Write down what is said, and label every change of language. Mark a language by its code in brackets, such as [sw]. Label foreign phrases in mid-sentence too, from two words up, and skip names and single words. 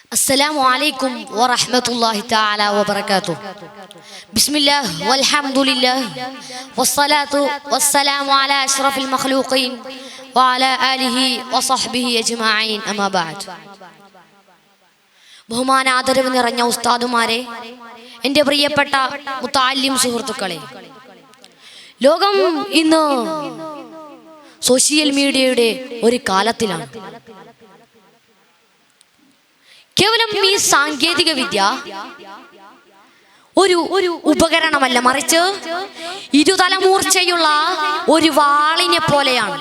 [ar] السلام عليكم ورحمة الله تعالى وبركاته. بسم الله والحمد لله والصلاة والسلام على أشرف المخلوقين وعلى آله وصحبه أجمعين أما بعد. [ml] ബഹുമാന ആദരവ് നിറഞ്ഞ ഉസ്താദുമാരെ, എൻ്റെ പ്രിയപ്പെട്ട മുത്തഅല്ലിം സുഹൃത്തുക്കളെ, ലോകം ഇന്ന് സോഷ്യൽ മീഡിയയുടെ ഒരു കാലത്തിലാണ്. കേവലം ഈ സാങ്കേതിക വിദ്യ ഒരു ഉപകരണമല്ല, മറിച്ച് ഇരുതലമൂർച്ചയുള്ള ഒരു വാളിനെ പോലെയാണ്.